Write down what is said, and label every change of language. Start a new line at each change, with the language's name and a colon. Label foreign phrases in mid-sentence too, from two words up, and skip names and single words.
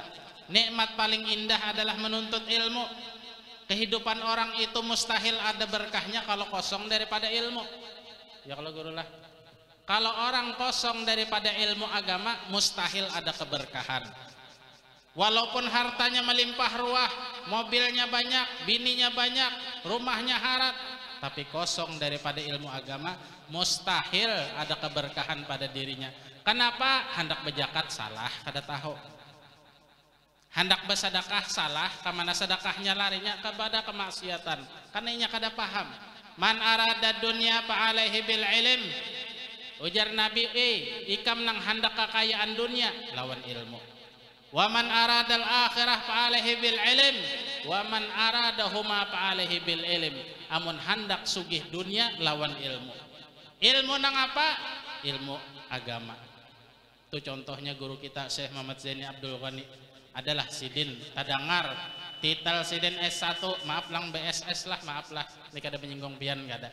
Indonesian: Nikmat paling indah adalah menuntut ilmu. Kehidupan orang itu mustahil ada berkahnya kalau kosong daripada ilmu. Ya kalau guru lah. Kalau orang kosong daripada ilmu agama, mustahil ada keberkahan. Walaupun hartanya melimpah ruah, mobilnya banyak, bininya banyak, rumahnya harat, tapi kosong daripada ilmu agama, mustahil ada keberkahan pada dirinya. Kenapa?
Banjar: Hendak berzakat salah, kada tahu. Hendak bersedekah salah, kemana sedekahnya larinya kepada kemaksiatan. Karena inya kada paham.
Arabic: من أراد الدنيا فعليه بالعلم.
Banjar: Ujar Nabi, ikam nang hendak kekayaan dunia lawan ilmu.
Arabic: ومن أراد الآخرة فعليه بالعلم ومن أرادهما فعليه بالعلم, wa man aradahuma fa alaihi bil ilm.
Banjar: Amun hendak sugih dunia lawan ilmu. Ilmu nang apa? Ilmu agama. Itu contohnya guru kita Syekh Muhammad Zaini Abdul Ghani adalah sidin tadangar titel sidin S1, maaf lang BSS lah, maaf lah, ini kada menyinggung pian kada.